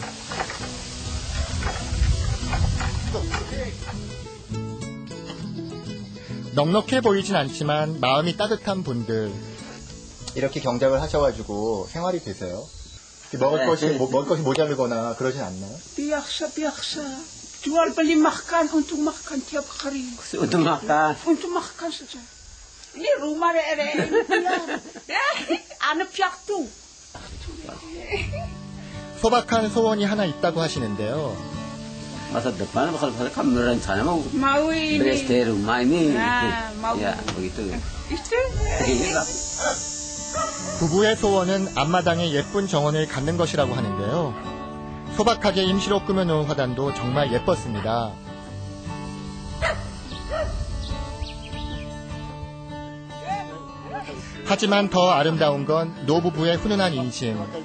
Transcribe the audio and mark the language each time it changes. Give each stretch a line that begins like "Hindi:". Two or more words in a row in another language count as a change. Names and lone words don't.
Korean: 넉넉해 보이진 않지만 마음이 따뜻한 분들. 이렇게 경작을 하셔가지고 생활이 되세요? 먹을 것이 모자르거나 그러진 않나요?
Indonesian: biasa. Jual beli makan untuk makan tiap hari. Untuk makan. Untuk makan saja. Ini rumah anak piatu.
Korean: 소박한 소원이 하나 있다고 하시는데요.
Indonesian: Masa depan kalau kamu rencana mau Mau ini. beres di rumah ini, mau. ya begitu. Itu.
Korean: 부부의 소원은 앞마당에 예쁜 정원을 갖는 것이라고 하는데요. 소박하게 임시로 꾸며놓은 화단도 정말 예뻤습니다. 하지만 더 아름다운 건 노부부의 훈훈한 인심.